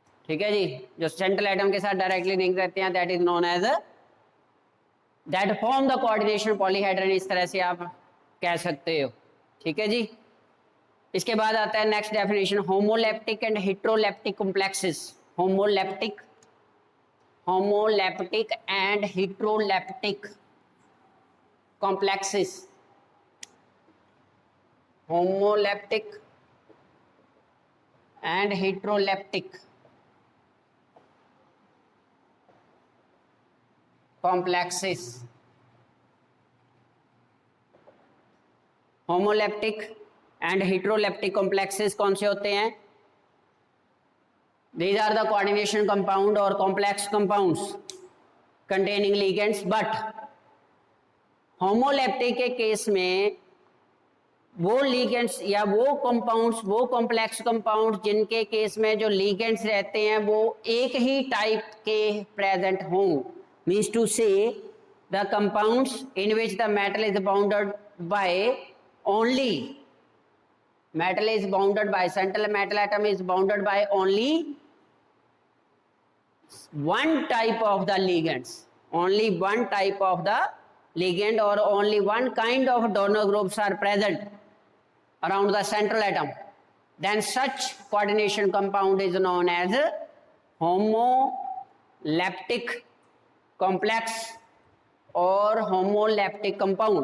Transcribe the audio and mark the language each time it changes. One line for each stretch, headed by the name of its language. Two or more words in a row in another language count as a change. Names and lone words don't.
Hindi: ठीक है जी, जो
English: central atom
Hindi: के साथ
English: directly link
Hindi: रहते हैं,
English: that is known as that form the coordination polyhedron,
Hindi: इस तरह से आप कह सकते हो। ठीक है जी, इसके बाद आता है
English: next definition, homoleptic and heteroleptic complexes. homoleptic and heteroleptic complexes, homoleptic and heteroleptic complexes। homoleptic and heteroleptic complexes
Hindi: कौन से होते हैं?
English: These are the coordination compound or complex compounds containing ligands, but
Hindi: होमोलेप्टिक के केस में वो लिगेंड्स या वो कंपाउंड्स, वो कॉम्प्लेक्स कंपाउंड जिनके केस में जो लिगेंड्स रहते हैं वो एक ही टाइप के प्रेजेंट हों,
English: means to say the compounds in which the metal is bounded by only, metal is bounded by, central metal atom is bounded by only one type of the ligands, only one type of the ligand or only one kind of donor groups are present around the central atom, then such coordination compound is known as homoleptic complex or homoleptic compound.